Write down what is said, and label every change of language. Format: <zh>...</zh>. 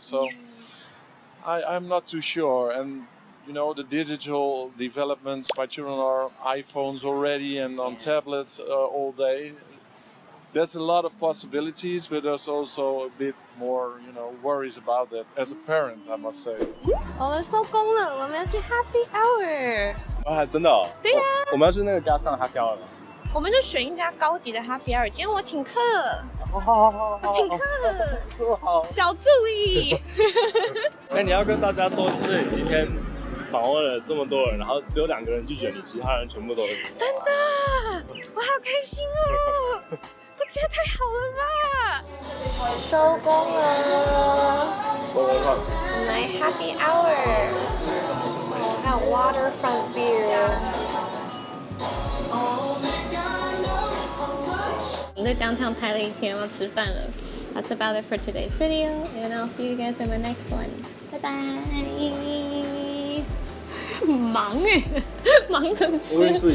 <en>So I'm not too sure. And the digital developments, my children are iPhones already and on tablets all day. There's a lot of possibilities, but there's also a bit more, worries about that as a parent, I must say.</en> <zh>我们收工了，我们要去 Happy Hour。啊，真的哦？对呀、我们要去那个加上 Happy Hour 了。我们就选一家高级的 Happy Hour。今天我请客，好，我请客，好。小助理。那你要跟大家说，就是你今天访问了这么多人，然后只有2个人拒绝你，其他人全部都是。真的，我好开心哦！不觉得太好了吧？收工了，来 Happy Hour， 还有 Waterfront View。我们在 downtown 拍了一天，要吃饭了。</zh> <en>That's about it for today's video, and I'll see you guys in my next one. Bye bye.</en> <zh>忙哎，忙着吃。</zh>